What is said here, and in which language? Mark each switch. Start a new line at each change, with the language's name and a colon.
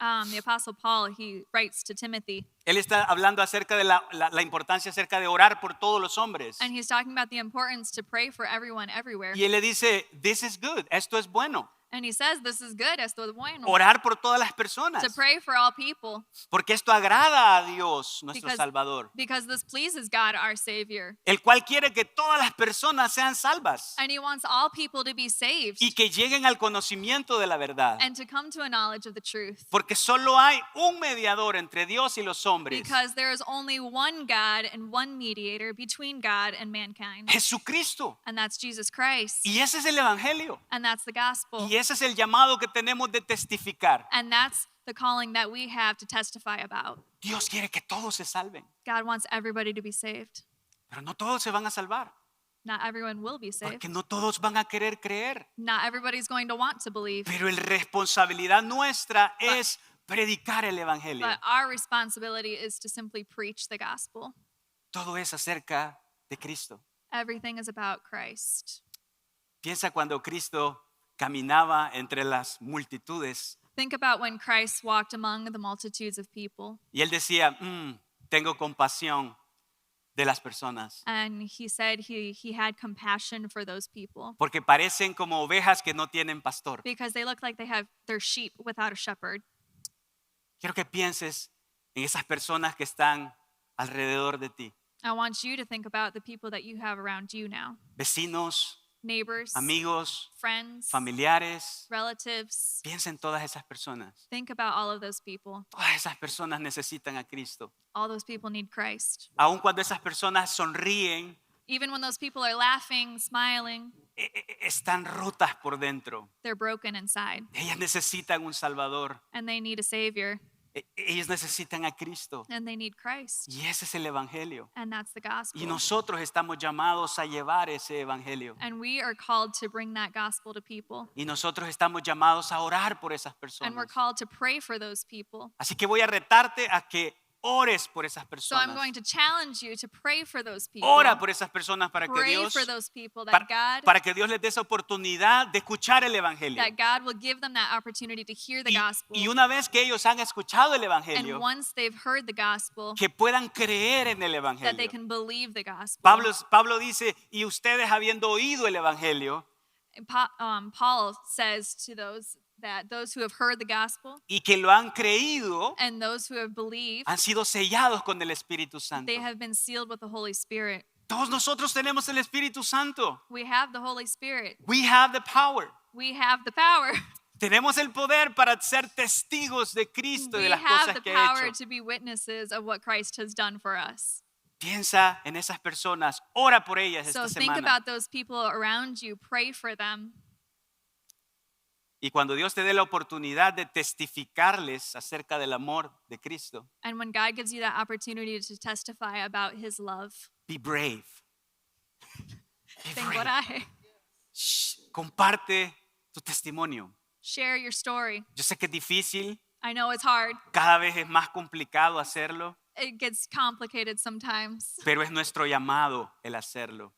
English: The Apostle Paul, he writes to Timothy,
Spanish: Él está hablando acerca de la importancia acerca de orar por todos los hombres.
English: and he's talking about the importance to pray for everyone everywhere.
Spanish: Y él le dice,
English: this is good,
Spanish: esto es bueno.
English: And he says, this is good,
Spanish: esto es bueno. Orar por todas las personas.
English: To pray for all people,
Spanish: Porque esto agrada a Dios, nuestro
English: Because-
Spanish: Salvador.
English: because this pleases God, our Savior.
Spanish: El cual quiere que todas las personas sean salvas.
English: And he wants all people to be saved
Spanish: Y que lleguen al conocimiento de la verdad.
English: and to come to a knowledge of the truth.
Spanish: Porque solo hay un mediador entre Dios y los hombres.
English: Because there is only one God and one mediator between God and mankind.
Spanish: Jesucristo.
English: And that's Jesus Christ.
Spanish: Y ese es el Evangelio.
English: And that's the gospel.
Spanish: Y ese es el llamado que tenemos de testificar.
English: And that's the calling that we have to testify about.
Spanish: Dios quiere que todos se salven.
English: God wants everybody to be saved.
Spanish: Pero no todos se van a salvar.
English: Not everyone will be saved.
Spanish: Porque no todos van a querer creer.
English: Not everybody's going to want to believe.
Spanish: Pero la responsabilidad nuestra es predicar el Evangelio.
English: But our responsibility is to simply preach the gospel.
Spanish: Todo es acerca de Cristo.
English: Everything is about Christ.
Spanish: Piensa cuando Cristo caminaba entre las multitudes
English: Think about when Christ walked among the multitudes of people.
Spanish: y él decía, tengo compasión de las personas,
English: And he said he had compassion for those people
Spanish: porque parecen como ovejas que no tienen pastor.
English: because they look like they have their sheep without a shepherd.
Spanish: Quiero que pienses en esas personas que están alrededor de ti,
English: I want you to think about the people that you have around you now.
Spanish: vecinos,
English: Neighbors,
Spanish: amigos,
English: friends,
Spanish: familiares.
English: relatives.
Spanish: Piensa en todas esas personas.
English: Think about all of those people.
Spanish: Todas esas personas necesitan a Cristo.
English: All those people need Christ.
Spanish: Aun cuando esas personas sonríen,
English: Even when those people are laughing, smiling,
Spanish: están rotas por dentro.
English: they're broken inside
Spanish: Ellas necesitan un Salvador.
English: and they need a Savior
Spanish: Ellos necesitan a Cristo.
English: and they need Christ.
Spanish: Y ese es el Evangelio.
English: And that's the gospel.
Spanish: Y nosotros estamos llamados a llevar ese Evangelio.
English: And we are called to bring that gospel to people.
Spanish: Y nosotros estamos llamados a orar por esas
English: And we're
Spanish: personas.
English: called to pray for those people.
Spanish: Así que voy a retarte a que ores por esas
English: So I'm
Spanish: personas.
English: going to challenge you to pray for those people.
Spanish: Ora por esas personas para que
English: Pray
Spanish: Dios
English: for those people that
Spanish: para que Dios les dé esa oportunidad de escuchar el Evangelio.
English: God will give them that opportunity to hear the gospel.
Spanish: Y una vez que ellos han escuchado el
English: And
Spanish: Evangelio,
English: once they've heard the gospel,
Spanish: que puedan creer en el
English: that they
Spanish: Evangelio.
English: can believe the gospel.
Spanish: Pablo dice, y ustedes habiendo oído el Evangelio
English: And Paul says to those who have heard the gospel
Spanish: y que lo han creído,
English: and those who have believed,
Spanish: han sido sellados con el Espíritu Santo.
English: they have been sealed with the Holy Spirit.
Spanish: Todos nosotros tenemos el Espíritu Santo.
English: We have the Holy Spirit. We have the power. We have the power.
Spanish: Tenemos el poder para ser testigos de Cristo y
English: We
Spanish: de las
English: have
Spanish: cosas
English: the
Spanish: que ha
English: power
Spanish: hecho.
English: to be witnesses of what Christ has done for us.
Spanish: Piensa en esas personas, ora por ellas
English: So
Spanish: esta
English: think
Spanish: semana.
English: about those people around you, pray for them.
Spanish: Y cuando Dios te dé la oportunidad de testificarles acerca del amor de Cristo,
English: And when God gives you that opportunity to testify about his love, be brave. Be
Spanish: ten
English: brave.
Spanish: coraje. Comparte tu testimonio.
English: Share your story.
Spanish: Yo sé que es difícil,
English: I know it's hard.
Spanish: cada vez es más complicado hacerlo,
English: It gets complicated sometimes,
Spanish: pero es nuestro llamado el hacerlo.